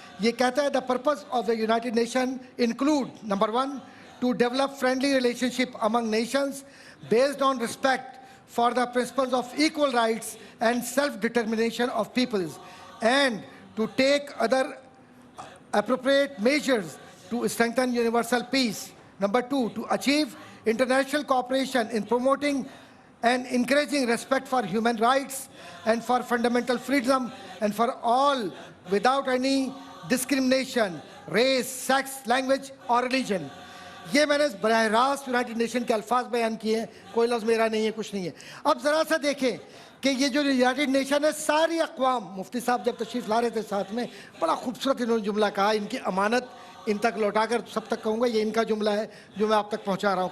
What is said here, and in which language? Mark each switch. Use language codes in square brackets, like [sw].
[ur] یہ کہتا ہے [en] The purpose of the United Nation include number 1 to develop friendly relationship among nations based on respect for the principles of equal rights and self determination of peoples and to take other appropriate measures to strengthen universal peace. Number 2, to achieve international cooperation in promoting and encouraging respect for human rights and for fundamental freedom and for all without any discrimination, race, sex, language or religion. [ur] یہ میں نے براہ راست United nation کے الفاظ بیان کیے ہیں، کوئی لفظ میرا نہیں ہے، کچھ نہیں ہے. اب ذرا سا دیکھیں کہ یہ جو یونائٹڈ نیشن ہے ساری اقوام، مفتی صاحب جب تشریف لا رہے تھے ساتھ میں بڑا خوبصورت انہوں نے جملہ کہا، ان کی امانت ان تک لوٹا کر سب تک کہوں گا، یہ ان کا جملہ ہے جو میں آپ تک پہنچا رہا ہوں.